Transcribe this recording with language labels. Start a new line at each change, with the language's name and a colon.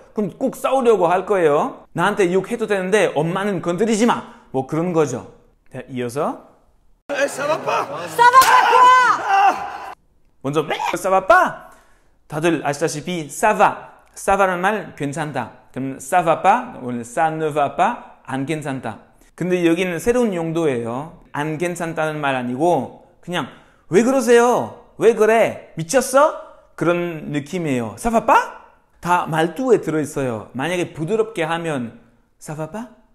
Korean: 그럼 꼭 싸우려고 할 거예요. 나한테 욕해도 되는데 엄마는 건드리지 마. 뭐 그런 거죠. 자, 이어서
French: Ça va pas.
Korean: 먼저 ça va pas. 다들 아시다시피 ça va. ça va라는 말 괜찮다. 그럼 ça va pas, ça ne va pas, 안 괜찮다. 근데 여기는 새로운 용도예요. 안 괜찮다는 말 아니고 그냥 왜 그러세요? 왜 그래? 미쳤어? 그런 느낌이에요. ça va pas? 다 말투에 들어있어요. 만약에 부드럽게 하면 ça va pas?